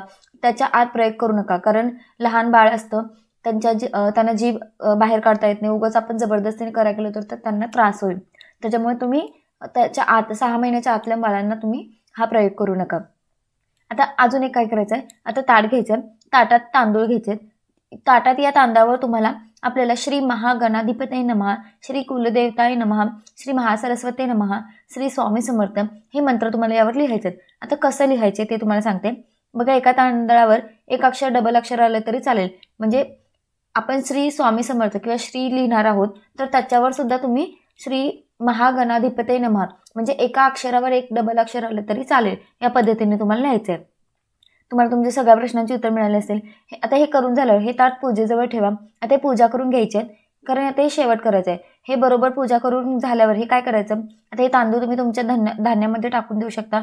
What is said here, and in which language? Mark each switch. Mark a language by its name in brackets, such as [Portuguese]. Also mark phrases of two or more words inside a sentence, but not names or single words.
[Marathi] त्याच्या आत प्रयोग करू नका, कारण लहान बाळ असतं, त्यांना जीभ बाहेर काढता येत नाही. उगाच आपण जबरदस्तीने करायला गेलो तर त्यांना त्रास होईल. त्याच्यामुळे तुम्ही त्याच्या आत 6 महिन्याच्या आतल्या बाळांना तुम्ही हा प्रयोग करू नका. आता अजून एक काय करायचं आहे, आता ताट घ्यायचं आहे, ताटात तांदूळ घ्यायचे. ताटात या तांदळावर तुम्हाला आपल्याला [Sanskrit] श्री महागणाधिपतये नमः, श्री कुलदेवताय नमः, श्री महासरस्वती नमः, [Marathi] श्री स्वामी समर्थ हे मंत्र तुम्हाला यावर लिहायचे. आता कसं लिहायचे ते तुम्हाला सांगते. बघा, एका तांदळावर एक अक्षर डबल अक्षर आलं तरी चालेल. म्हणजे आपण श्री स्वामी समर्थ किंवा श्री लिहिणार आहोत तर त्याच्यावर सुद्धा तुम्ही [Sanskrit] श्री महागणाधिपतये नमः [Marathi] म्हणजे एका अक्षरावर एक डबल अक्षर आलं तरी चालेल. या पद्धतीने तुम्हाला लिहायचं आहे. तुम्हाला तुमच्या सगळ्या प्रश्नांची उत्तर मिळाले असेल. आता हे करून झाल्यावर हे ताट पूजेजवळ ठेवा. आता हे पूजा करून घ्यायचे आहेत, कारण आता हे शेवट करायचं आहे. हे बरोबर पूजा करून झाल्यावर हे काय करायचं, आता हे तांदूळ तुम्ही तुमच्या धान्यामध्ये टाकून देऊ शकता.